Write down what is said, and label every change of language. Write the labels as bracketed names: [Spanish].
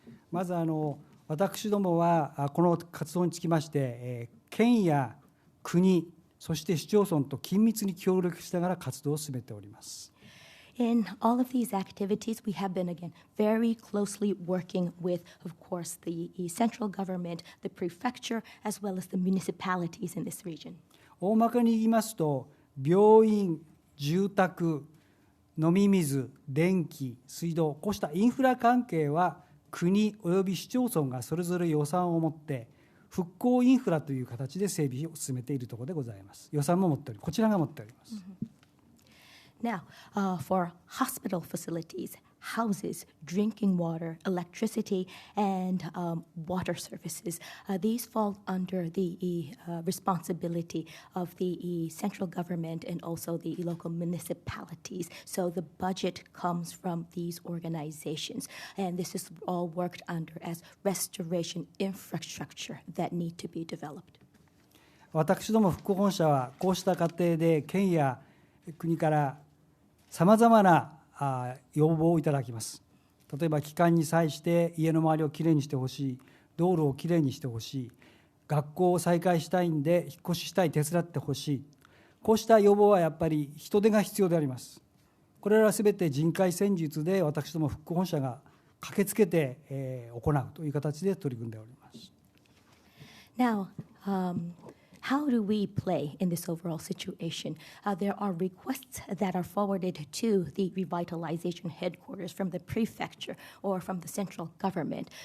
[Japanese] まず私どもはこの活動につきまして県や国、そして市町村と緊密に協力しながら活動を進めております。 [English] In all of these activities, we have been, again, very closely working with, of course, the central government, the prefecture, as well as the municipalities in this region. [Japanese] 大まかに言いますと、病院、住宅、飲み水、電気、水道、こうしたインフラ関係は国および市町村がそれぞれ予算を持って復興インフラという形で整備を進めているところでございます。予算も持っており、こちらが持っております。 [English] Now, for hospital facilities, houses, drinking water, electricity, and water services. These fall under the responsibility of the central government and also the local municipalities. So the budget comes from these organizations, and this is all worked under as restoration infrastructure that need to be developed. [Japanese] 私ども復興本社はこうした過程で県や国からさまざまな要望をいただきます。例えば帰還に際して家の周りをきれいにしてほしい、道路をきれいにしてほしい、学校を再開したいんで引っ越ししたい、手伝ってほしい、こうした要望はやっぱり人手が必要であります。これらはすべて人海戦術で私ども復興本社が駆けつけて行うという形で取り組んでおります。 [English] Now, how do we play in this overall situation? There are requests that are forwarded to the revitalization headquarters from the prefecture or from the central government.